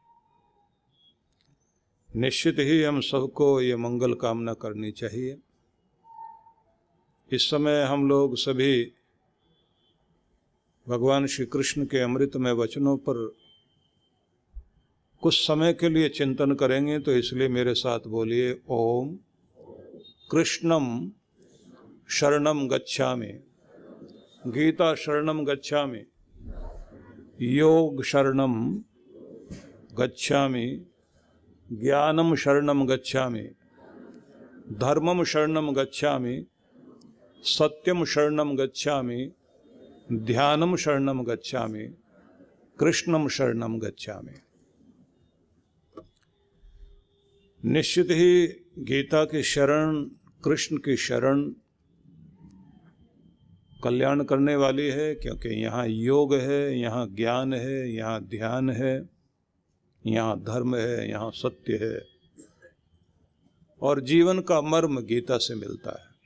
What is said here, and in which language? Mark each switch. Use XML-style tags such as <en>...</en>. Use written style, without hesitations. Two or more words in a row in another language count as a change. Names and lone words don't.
<hi>निश्चित ही हम सबको ये मंगल कामना करनी चाहिए। इस समय हम लोग सभी भगवान श्री कृष्ण के अमृतमय वचनों पर कुछ समय के लिए चिंतन करेंगे, तो इसलिए मेरे साथ बोलिए</hi> <sa>ओम कृष्णम शरणम गच्छामि, गीता शरणम गच्छामि, योग शरणम गच्छामि, ज्ञानम शरणम गच्छामि, धर्मम शरणम गच्छामि, सत्यम शरणम गच्छामि, ध्यानम शरणम गच्छामि, कृष्णम शरणम गच्छामि।</sa> <hi>निश्चित ही गीता की शरण, कृष्ण की शरण कल्याण करने वाली है, क्योंकि यहाँ योग है, यहाँ ज्ञान है, यहाँ ध्यान है, यहाँ धर्म है, यहाँ सत्य है और जीवन का मर्म गीता से मिलता है।</hi>